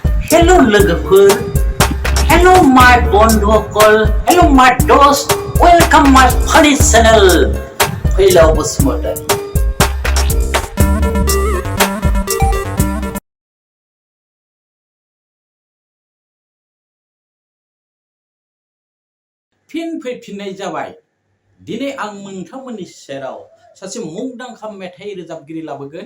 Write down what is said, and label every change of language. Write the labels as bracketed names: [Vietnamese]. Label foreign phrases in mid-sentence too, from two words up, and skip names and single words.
[Bodo] Hello लोगोफोर, [English] Hello my बन्धुफोर, Hello my दोस्त, Welcome my funny channel, Phaylaw Basumatary. [Bodo] फिन फैफिननाय जाबाय। दिनै आं नोंथांमोननि सेराव सासे मुंदांखा मेथाइ रोजाबगिरि लाबोगोन।